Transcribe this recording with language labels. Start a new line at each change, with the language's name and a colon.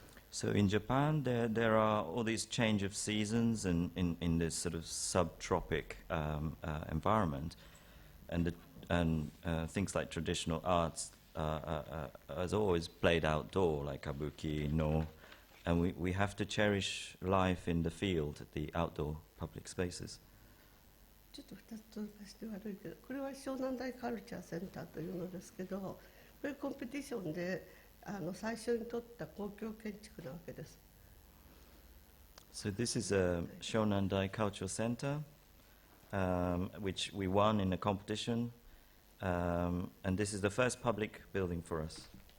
English: So in Japan, there are all these change of seasons in this sort of subtropic environment, and things like traditional arts is always played outdoor, like kabuki, no, and we have to cherish life in the field, the outdoor public spaces.
Japanese: ちょっと2つ出して悪いけど、これは湘南台カルチャーセンターというのですけど、これコンペティションで最初に取った公共建築なわけです。
English: So this is a Shonandai Cultural Center, which we won in a competition, and this is the first public building for us.